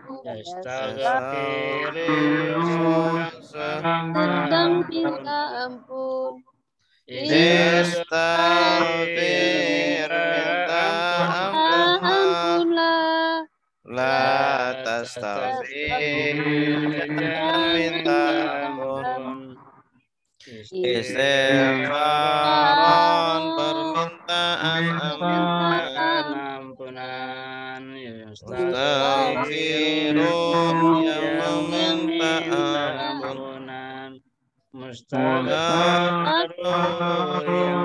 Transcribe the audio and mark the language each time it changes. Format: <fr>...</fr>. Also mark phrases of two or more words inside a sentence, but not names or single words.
<id>yastaghfiru sedang minta ampun, istaghfir minta ampunlah,</id> <ar>لا تستغفر</ar> <id>jangan minta ampun, Istighfaran permintaan ampunan. Mustaghfirun yang meminta ampunan. Mustaghfirun yang</id>